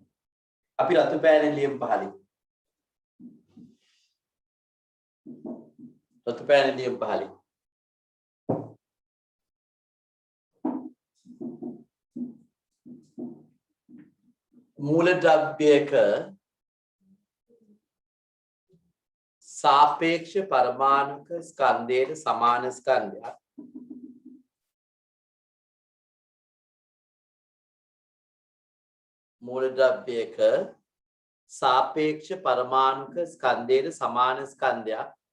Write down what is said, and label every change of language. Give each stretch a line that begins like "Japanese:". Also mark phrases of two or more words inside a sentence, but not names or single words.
Sinhala: අපි රතු පෑනෙන් ලියමු පහලින්. රතු පෑනෙන් ලියමු පහලින්. මූලද්‍රව්‍යයක සාපේක්ෂ පරමාණුක ස්කන්ධයට සමාන ස්කන්ධයක් මූලද්‍රව්‍යයක සාපේක්ෂ පරමාණුක ස්කන්ධයට සමාන ස්කන්ධයක්